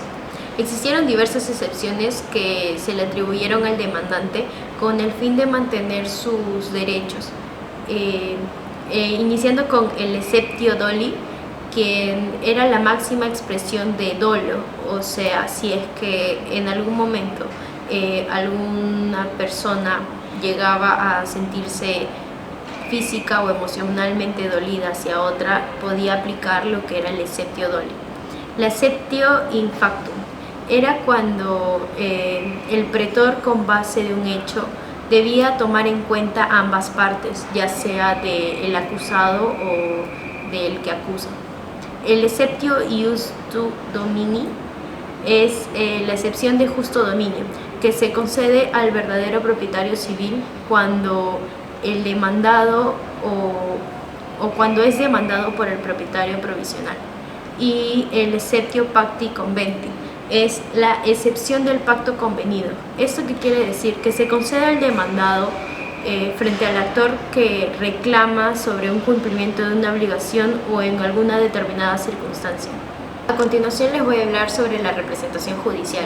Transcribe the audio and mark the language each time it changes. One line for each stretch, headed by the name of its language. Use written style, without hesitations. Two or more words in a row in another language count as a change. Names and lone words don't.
Spanish: Existieron diversas excepciones que se le atribuyeron al demandante con el fin de mantener sus derechos, iniciando con el
Latin: exceptio doli,
Spanish: quien era la máxima expresión de dolo, o sea, si es que en algún momento alguna persona llegaba a sentirse física o emocionalmente dolida hacia otra, podía aplicar lo que era el
Latin: exceptio doli.
Spanish: La
Latin: exceptio in factum
Spanish: era cuando el pretor, con base de un hecho, debía tomar en cuenta ambas partes, ya sea del acusado o del que acusa. El
Latin: exceptio iustu domini
Spanish: es la excepción de justo dominio, que se concede al verdadero propietario civil cuando el demandado o cuando es demandado por el propietario provisional. Y el
Latin: exceptio pacti conventi
Spanish: es la excepción del pacto convenido. ¿Esto qué quiere decir? Que se concede al demandado frente al actor que reclama sobre un cumplimiento de una obligación o en alguna determinada circunstancia. A continuación les voy a hablar sobre la representación judicial.